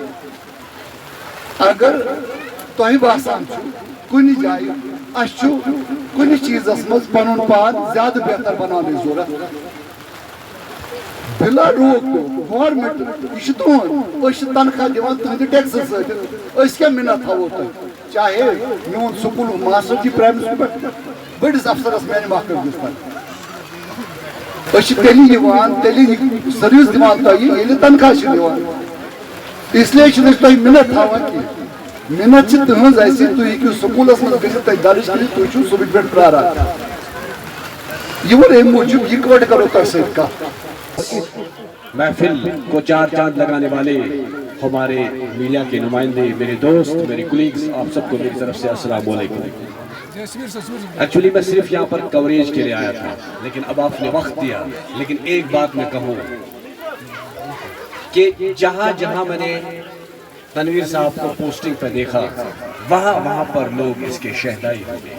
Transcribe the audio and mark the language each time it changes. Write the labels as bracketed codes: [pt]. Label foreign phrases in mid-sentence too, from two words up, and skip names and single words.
[ks] اگر تۄہہِ باسان چھُ کُنہِ جایہِ اَسہِ چھُ کُنہِ چیٖزس منٛز پنُن پان زیادٕ بہتر بناونٕچ ضروٗرت بِلا روک ٹوک گورمنٹ یہِ چھُ تُہُنٛد أسۍ چھِ تنخواہ دِوان تُہنٛدِ ٹیکسہٕ سۭتۍ أسۍ کیٛاہ مِنت تھاوو تۄہہِ چاہے میون سکوٗلُک ماسٹر جی پرٛایمری سکوٗل پٮ۪ٹھ بٔڑِس افسرس میانہِ محکمہٕ تام أسۍ چھِ تیٚلی یِوان تیٚلی سٔروِس دِوان تۄہہِ ییٚلہِ تنخواہ چھِ دِوان [ur] اس لیے [ks] چھِنہٕ أسۍ تۄہہِ مِنت تھاوان کینٛہہ محنت چھِ تُہنٛز اَسہِ تُہۍ ہیٚکِو سکوٗلس منٛز گٔژھِتھ تَتہِ درٕج کٔرِتھ تُہۍ چھِو صُبحٕکۍ پٮ۪ٹھ پرٛاران یہِ ووٚن اَمہِ موٗجوٗب یِکوَٹہٕ کرو تۄہہِ سۭتۍ کتھ. [ur] محفل کو 4 چاند لگانے والے ہمارے میڈیا کے نمائندے میرے دوست میرے کولیگز آپ سب کو میری طرف سے [ar] السلام علیکم. [ur] ایکچولی میں صرف یہاں پر کوریج کے لیے آیا تھا لیکن اب آپ نے وقت دیا لیکن ایک بات میں کہوں کہ جہاں جہاں میں نے تنویر صاحب کو پوسٹنگ پہ دیکھا وہاں وہاں پر لوگ اس کے شہدائی ہو گئے.